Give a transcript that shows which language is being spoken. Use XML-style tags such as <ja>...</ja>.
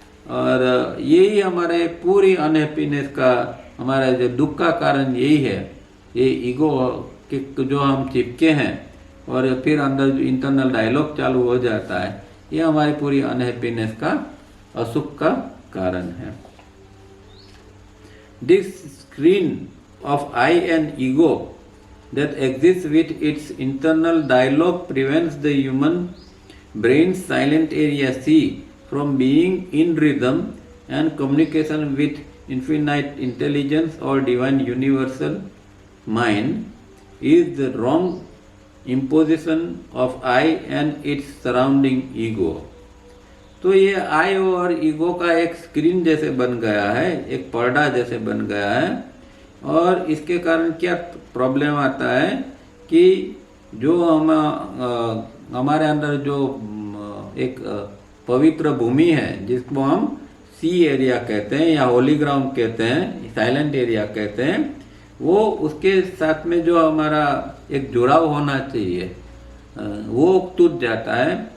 <hi>और यही हमारे पूरी अनहैप्पीनेस का, हमारा जो दुख का कारण यही है, ये ईगो के जो हम चिपके हैं और फिर अंदर जो इंटरनल डायलॉग चालू हो जाता है, ये हमारी पूरी अनहैप्पीनेस का, असुख का कारण है।</hi> <en>This screen of I and ego that exists with its internal dialogue prevents the human brain's silent area C from being in rhythm and communication with infinite intelligence or divine universal mind is the wrong imposition of I and its surrounding ego।</en> <hi>तो ये आई और ego का एक screen जैसे बन गया है, एक पर्दा जैसे बन गया है। और इसके कारण क्या प्रॉब्लम आता है कि जो हम हमारे अंदर जो एक पवित्र भूमि है, जिसको हम सी एरिया कहते हैं या होली ग्राउंड कहते हैं, साइलेंट एरिया कहते हैं, वो उसके साथ में जो हमारा एक जुड़ाव होना चाहिए वो टूट जाता है।</hi>